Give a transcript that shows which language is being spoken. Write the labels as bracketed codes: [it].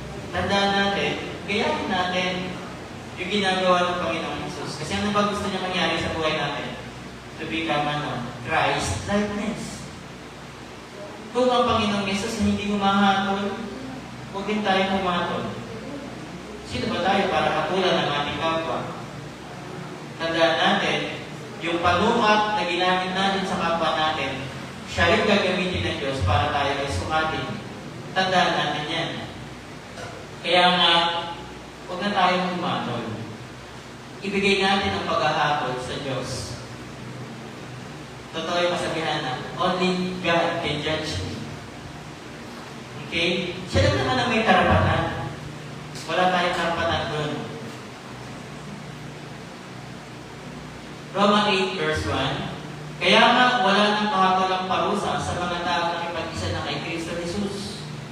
[tl] Tandaan natin, gayahin natin yung ginagawa ng Panginoong Jesus. Kasi ano ba gusto niya mangyari sa buhay natin? [en] To become Christ-likeness. [tl] Kung ang Panginoong Jesus hindi humahatol, huwag din tayo humatol. Sino ba tayo para hatulan ng ating kapwa? Tandaan natin, yung panukat na ginamit natin sa kapwa natin, siya rin gagamitin ng Diyos para tayo ay sukatin. Tandaan natin yan. Kaya nga, huwag na tayong humatol. Ibigay natin ang paghahatol sa Diyos. Totoo yung kasabihan na, [en] only God can judge me. Okay? [tl] Siya lang naman ang may karapatan. Wala tayong karapatan doon. Roma 8 verse 1, kaya nga wala nang kahatulang parusa sa mga taong nakipag-isa na kay Kristo Jesus.